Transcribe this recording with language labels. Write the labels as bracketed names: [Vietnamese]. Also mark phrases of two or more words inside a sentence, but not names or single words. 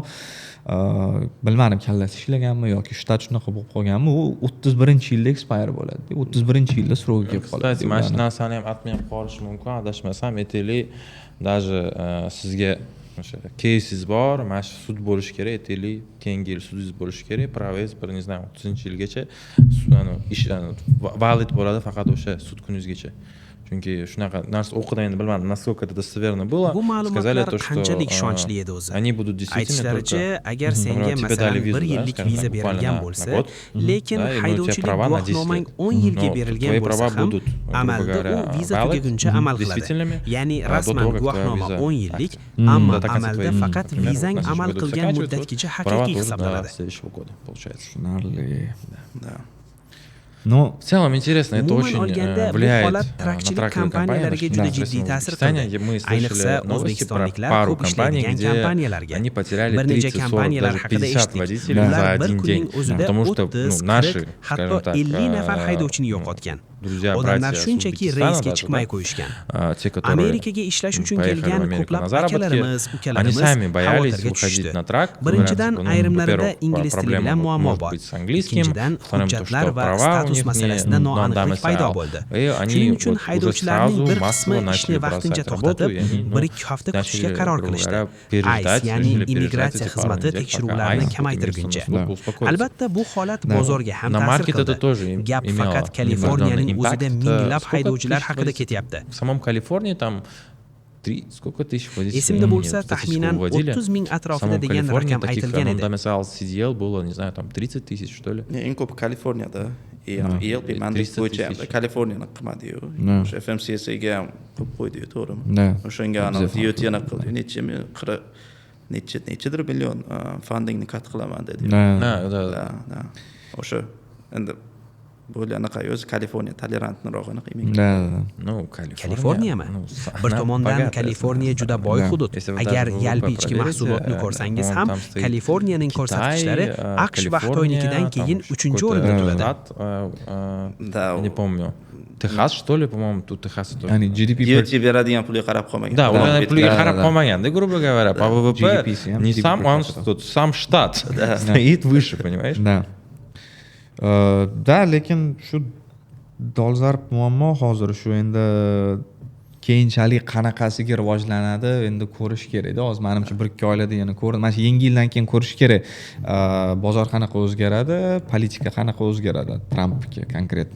[Uzbek] Bilmadim kallasi ishlaganmi yoki shtat shunaqa bo'lib qolganmi, u 31-yilda expire bo'ladi. 31-yilda sro'ga kelib qoladi. Kстати, mana shu narsani ham atmay qolish mumkin, adashmasam, aytaylik, даже sizga o'sha cases bor, mana shu sud bo'lishi kerak, aytaylik, keyingi yil sudingiz bo'lishi kerak, praviz bir, [Russian] не знаю, [Uzbek] 30-yilgacha ish valid bo'ladi faqat o'sha sud kuningizgacha. Chunki shunaqa narsa o'qidim, endi bilmadim, [Russian] naskолько это достоверно было. [Uzbek] Bu ma'lumotlar qanchalik ishonchli edi o'zi. [Russian] Они будут действительно [Uzbek] aytishlaricha, agar senga masalan 1 yillik viza berilgan bo'lsa, lekin haydovchilik guvohnomang 10 yilga berilgan bo'lsa ham, amalda u viza tugaguncha amal qiladi. Ya'ni rasman guvohnoma 10 yillik, ammo amalda faqat vizang amal qilgan muddatgacha haqiqiy hisoblanadi. Tushunarli. [Russian] Но В целом интересно, это [Uzbek] Umuman [Russian] очень [Uzbek] olganda bu [Russian] влияет [Uzbek] holat [Russian] на [Uzbek] trakchilik [Russian] траковые компании. [Uzbek] kompaniyalariga juda jiddiy ta'sir qildi. [Russian] Мы [Uzbek] Ayniqsa [Russian] слышали новости про [Uzbek] o'zbekistonliklar [Russian] пару [Uzbek] ko'p [Russian] компаний, [Uzbek] ishlaydigan [Russian] где [Uzbek] kompaniyalarga. [Russian] они потеряли [Uzbek] Bir necha 30, 40, kompaniyalar [Russian] даже [Uzbek] haqida 50 eshitdik. [Russian] водителей за [Uzbek] Ular bir [Russian] один день. [Uzbek] kunning o'zida [Russian] Потому что 30, наши, 40, скажем [Uzbek] hatto [Russian] так, [Uzbek] 50 nafar haydovchini yo'qotgan. [Russian] друзья, [Uzbek] Odamlar [Russian] братья с [Uzbek] shunchaki [Russian] Узбекистана [Uzbek] reysga [Russian] даже, [Uzbek] chiqmay [Russian] да, [Uzbek] qo'yishgan. [Russian] те, которые [Uzbek] Amerikaga ishlash uchun [Russian] поехали в [Uzbek] kelgan [Russian] Америку [Uzbek] ko'plab [Russian] на заработки, [Uzbek] akalarimiz, [Russian] они [Uzbek] ukalarimiz [Russian] сами боялись [Uzbek] xavotirga [Russian] выходить [Uzbek] tushdi. [Russian] на трак. [Uzbek] Birinchidan, [Russian] Говорят, [Uzbek] ayrimlarida [Russian] во-первых, [Uzbek] ingliz tili [Russian] проблема [Uzbek] bilan muammo [Russian] может [Uzbek] bor. [Russian] быть с английским, [Uzbek] Ikkinchidan, [Russian] вторым то, [Uzbek] hujjatlar [Russian] что [Uzbek] va [Russian] права у status них [Uzbek] masalasida [Russian] не [Uzbek] noaniqlik paydo bo'ldi. Shuning uchun haydovchilarning bir qismi ishni vaqtincha to'xtatib, 1-2 hafta kutishga qaror qilishdi. ICE, ya'ni immigratsiya xizmati tekshiruvlarni kamaytirguncha. Albatta, bu holat bozorga ham ta'sir qildi. Gap faqat Kaliforniyaning o'zida minglab haydovchilar haqida ketyapti. [Russian] В самом Калифорнии там сколько тысяч водителей? [Uzbek] Esimda bo'lsa, [Russian] Нет, [Uzbek] taxminan [Russian] статистику вводили. [Uzbek] 30 ming [Russian] В [Uzbek] atrofida [Russian] самом [Uzbek] degan [Russian] Калифорнии [Uzbek] raqam [Russian] таких, [Uzbek] aytilgan edi. [Russian] там я сидел, было, не знаю, там 30 тысяч, что ли. [Uzbek] Eng ko'p Kaliforniyada ELP mandat 300 bo'yicha [Russian] tысяч. [Uzbek] Kaliforniyani qilmadi-yu. O'sha FMCSAga ham qo'yib qo'ydi-yu, to'g'rimi? [Russian] Да. [Uzbek] O'shanga DOT'ni qildi. Nechidir million fundingni cut qilaman dedi. [Russian] Да. [Uzbek] O'sha endi bo'lganiqa o'zi Kaliforniya tolerantliroq aniq. [Russian] Да. Ну, [Uzbek] Kaliforniyami? Bir tomondan Kaliforniya juda boy hudud. Agar yalpi ichki mahsulotni ko'rsangiz ham, Kaliforniyaning ko'rsatkichlari AQSh va Xitoynikidan keyin 3-o'rinda turadi. [Russian] Да. Не помню. Texas, что ли, по-моему, тут Texas тоже. [Uzbek] Ya'ni GDP DOT beradigan pulga qarab qolmagan. Да, ular puliga qarab qolmaganda, [Russian] грубо говоря, по ВВП не сам он, тут сам штат стоит выше, понимаешь? Да. [Uzbek] Da, lekin shu dolzarb muammo hozir shu endi keyinchalik qanaqasiga rivojlanadi endi ko'rish kerakda. Hozir menimcha 1-2 oylarda yana ko'radi. Mana shu yangi yildan keyin ko'rish kerak. Bozor qanaqa o'zgaradi, politika qanaqa o'zgaradi Trampga konkretno.